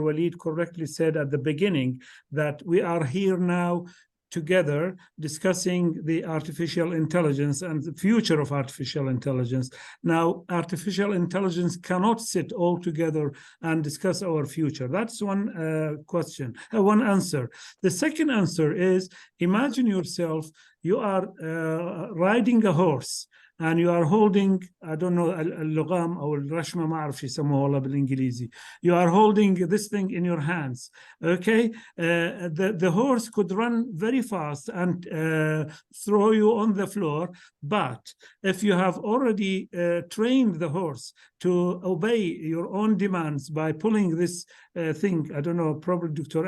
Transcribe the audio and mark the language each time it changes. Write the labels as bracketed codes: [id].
[en] Walid correctly said at the beginning, that we are here now together discussing the artificial intelligence and the future of artificial intelligence. Now, artificial intelligence cannot sit all together and discuss our future. That's one question, one answer. The second answer is, imagine yourself, you are riding a horse and you are holding, I don't know, [ar] اللغام أو الرشمة ما أعرف شو يسموها والله بالإنجليزي. [en] You are holding this thing in your hands. Okay, the horse could run very fast and throw you on the floor, but if you have already trained the horse to obey your own demands by pulling this thing, I don't know, probably Dr.